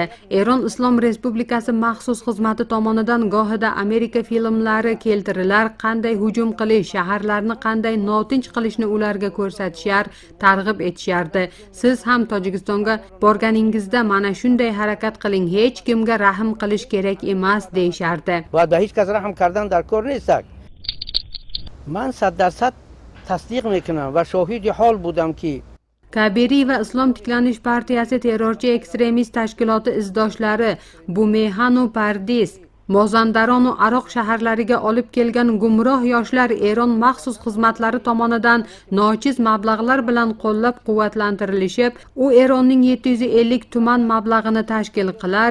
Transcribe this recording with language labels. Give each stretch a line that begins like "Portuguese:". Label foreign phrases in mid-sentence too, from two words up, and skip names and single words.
Uzbek: Eron Islom Respublikasi maxsus xizmati tomonidan gohida Amerika filmlari keltirilar, qanday hujum qilish, shaharlarni qanday notinch qilishni ularga ko'rsatishar, targ'ib etishardi. Siz ham Tojikistonga borganingizda mana shunday harakat qiling, hech kimga rahm qilish kerak emas deyishardi.
Persian: باید به هیچ کس رحم کردن در کار نیست. من 100% تصدیق میکنم و شاهد حال بودم که
Uzbek: Kabiri va Islom tiklanish partiyasi terrorchi ekstremist tashkiloti izdoshlari Bumehan va Pardiz Mozandaron va Aroq shaharlariga olib kelgan gumroh yoshlar Eron maxsus xizmatlari tomonidan nochiz mablag'lar bilan qo'llab-quvvatlantirilishib, u Eronning 750 tuman mablag'ini tashkil qilar.